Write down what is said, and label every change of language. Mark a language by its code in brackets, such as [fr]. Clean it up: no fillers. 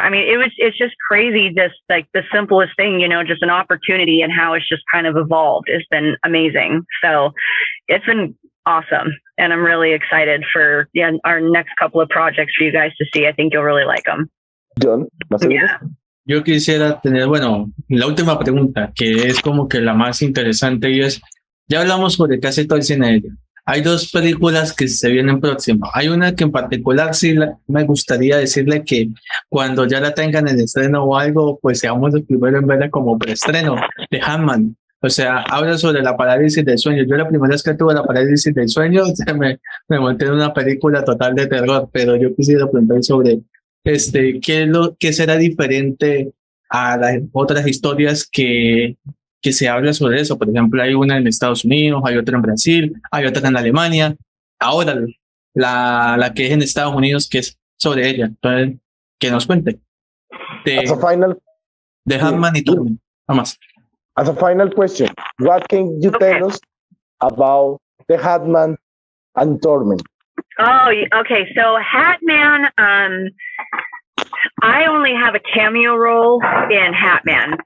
[en] I mean, it's just crazy. Just like the simplest thing, just an opportunity, and how it's just kind of evolved. It's been amazing. So it's been awesome. And I'm really excited for our next couple of projects for you guys to see. I think you'll really like them. Jhon, Yeah. [es] Yo quisiera tener, bueno, la última pregunta, que es como que la más interesante, y es, ya hablamos sobre casi todo el cine de ella. Hay dos películas que se vienen próximas. Hay una que en particular sí me gustaría decirle que cuando ya la tengan en estreno o algo, pues seamos los primeros en verla como preestreno, de Handman. O sea, habla sobre la parálisis del sueño. Yo la primera vez que tuve la parálisis del sueño, me monté en una película total de terror, pero yo quisiera preguntar sobre ¿qué será diferente a las otras historias que se habla sobre eso? Por ejemplo, hay una en Estados Unidos, hay otra en Brasil, hay otra en Alemania. Ahora, la que es en Estados Unidos, que es sobre ella. Entonces, que nos cuente. De Handman y Torment. Vamos. [en] As a final question, what can you tell us about the Hatman and Torment? Oh, okay. So Hatman, I only have a cameo role in Hatman.